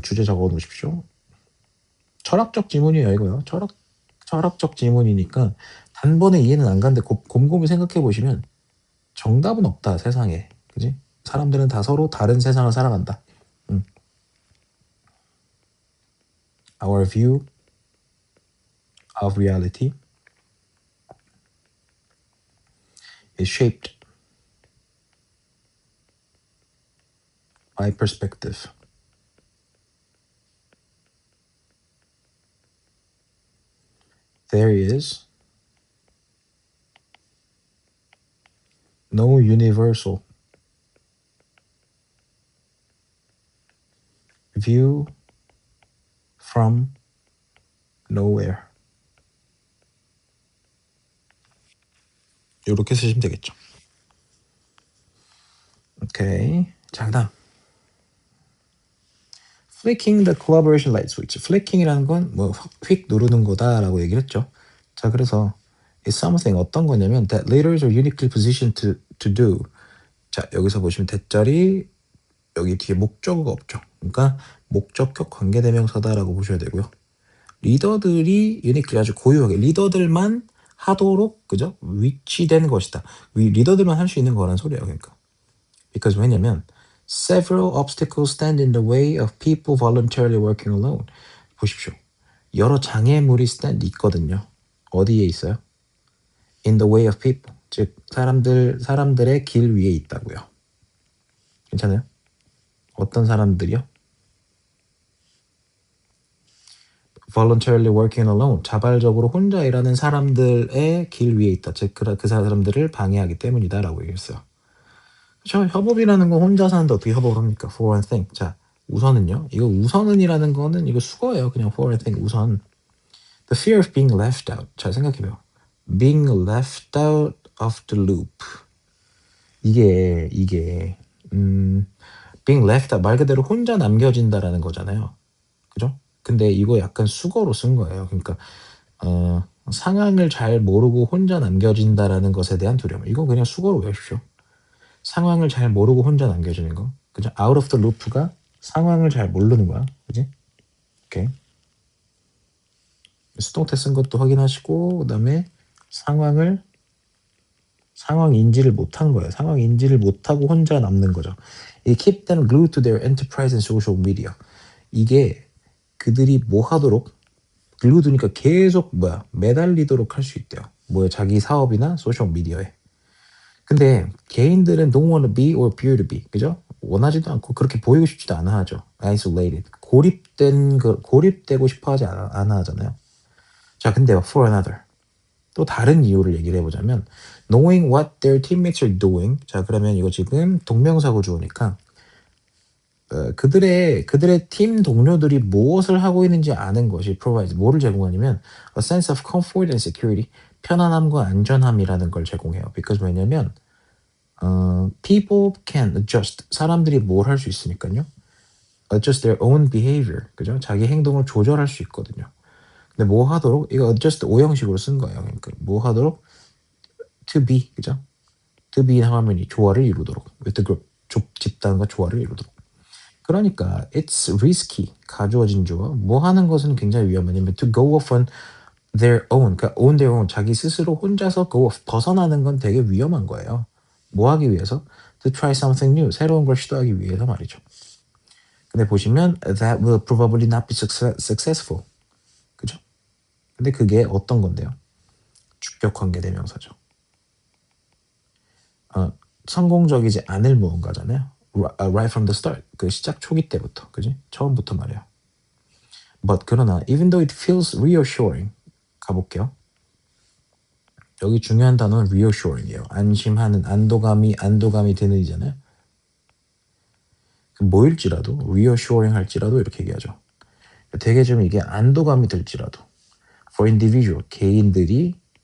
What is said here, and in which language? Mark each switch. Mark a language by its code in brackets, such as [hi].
[ko] 주제 적어 놓으십시오. 철학적 지문이에요, 이거요. 철학적 지문이니까 단번에 이해는 안 가는데 곰곰이 생각해 보시면 정답은 없다, 세상에. 그지? 사람들은 다 서로 다른 세상을 살아간다. [en] Our view of reality is shaped by perspective. There is no universal view from nowhere. [ko] 이렇게 쓰시면 되겠죠. 오케이. 자, 그다음 [en] flicking the collaboration light switch. [ko] flicking이라는 건 뭐 휙 누르는 거다라고 얘기를 했죠. 자, 그래서 [en] is something [ko] 어떤 거냐면 [en] that leaders are uniquely positioned to do. [ko] 자, 여기서 보시면 대자리 여기 뒤에 목적어가 없죠. 그러니까 목적격 관계대명사다라고 보셔야 되고요. 리더들이 유니클리 아주 고유하게 리더들만 하도록 그죠? 위치된 것이다. 리더들만 할 수 있는 거란 소리예요. 그러니까. [en] because [ko] 왜냐면 [en] several obstacles stand in the way of people voluntarily working alone. [ko] 보십시오. 여러 장애물이 stand 있거든요. 어디에 있어요? [en] in the way of people. [ko] 즉 사람들의 길 위에 있다고요. 괜찮아요? 어떤 사람들이요? [en] voluntarily working alone. [ko] 자발적으로 혼자 일하는 사람들의 길 위에 있다. 즉 그 사람들을 방해하기 때문이다라고 얘기했어요. 그렇죠? 협업이라는 건 혼자 사는데 어떻게 협업을 합니까? [en] for one thing. [ko] 자, 우선은요. 이거 우선은이라는 거는 이거 수거예요. 그냥 [en] for one thing [ko] 우선. [en] The fear of being left out. [ko] 잘 생각해봐요. [en] being left out of the loop. [ko] 이게 being left out 말 그대로 혼자 남겨진다라는 거잖아요. 그죠? 근데 이거 약간 수거로 쓴 거예요. 그러니까 상황을 잘 모르고 혼자 남겨진다라는 것에 대한 두려움. 이거 그냥 수거로 외우십시오. 상황을 잘 모르고 혼자 남겨지는 거. 그죠? [en] out of the loop [ko] 가 상황을 잘 모르는 거야. 그지? 오케이. 수동태 쓴 것도 확인하시고 그다음에 상황 인지를 못한 거예요. 상황 인지를 못하고 혼자 남는 거죠. [en] 이 keep them glued to their enterprise and social media. [ko] 이게 그들이 뭐 하도록 glued니까 계속 매달리도록 할 수 있대요. 자기 사업이나 소셜 미디어에. 근데 개인들은 [en] don't want to be or appear to be. [ko] 그죠? 원하지도 않고 그렇게 보이고 싶지도 않아 하죠. [en] isolated. [ko] 고립되고 싶어 하지 않아 하잖아요. 자, 근데 [en] for another. [ko] 또 다른 이유를 얘기를 해보자면 [en] knowing what their teammates are doing. [ko] 자, 그러면 이거 지금 동명사고 주어니까 그들의 팀 동료들이 무엇을 하고 있는지 아는 것이 [en] provides [ko] 뭐를 제공하냐면 [en] a sense of comfort and security. [ko] 편안함과 안전함이라는 걸 제공해요. [en] because [ko] 왜냐면 [en] people can adjust. [ko] 사람들이 뭘 할 수 있으니까요. [en] adjust their own behavior. [ko] 그죠? 자기 행동을 조절할 수 있거든요. 근데 뭐 하도록 이거 adjust 오형식으로 쓴 거예요. 그러니까 뭐 하도록 [en] to be. [ko] 그죠? to be 하면 조화를 이루도록. [en] with the group. [ko] 집단과 조화를 이루도록. 그러니까 [en] it's risky. [ko] 가주어진 주어. 뭐 하는 것은 굉장히 위험하냐면 [en] to go off on their own. [ko] 그러니까 [en] on their own. [ko] 자기 스스로 혼자서 go off. 벗어나는 건 되게 위험한 거예요. 뭐 하기 위해서? [en] To try something new. [ko] 새로운 걸 시도하기 위해서 말이죠. 근데 보시면 [en] that will probably not be successful. [ko] 그죠? 근데 그게 어떤 건데요? 주격 관계 대명사죠. 성공적이지 않을 무언가잖아요. [en] Right from the start. [ko] 그 시작 초기 때부터. 그지? 처음부터 말이에요. [en] But [ko] 그러나 [en] even though it feels reassuring. [ko] 가볼게요. 여기 중요한 단어는 reassuring이에요. 안심하는, 안도감이 드는 이잖아요. 뭐일지라도 reassuring 할지라도 이렇게 얘기하죠. 되게 좀 이게 안도감이 들지라도 [en] for individual [ko] 개인들이